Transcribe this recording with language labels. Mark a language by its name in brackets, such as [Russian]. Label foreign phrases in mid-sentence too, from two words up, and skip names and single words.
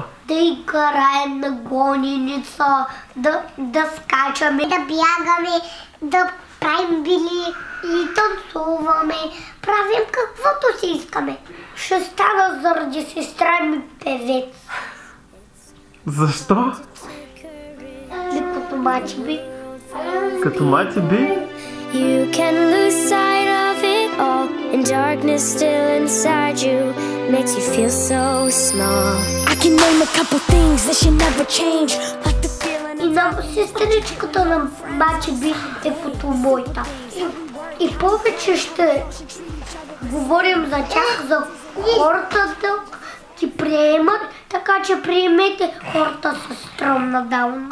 [Bulgarian] Да играем на гоненица, да скачаме, да бягаме, да правим били и танцуваме. Правим каквото си искаме. Ще стана заради сестра ми певец. Защо? Като мачи би. Като мати би? [English] You can lose sight of it all, and darkness still inside you makes you feel so small. I can name a couple things that should never change, like the feeling. [Bulgarian] И на сестричката на мачи би е като моята. И повече ще говорим за тях, за хората да ги приемат, така че приемете хората с синдром на Даун.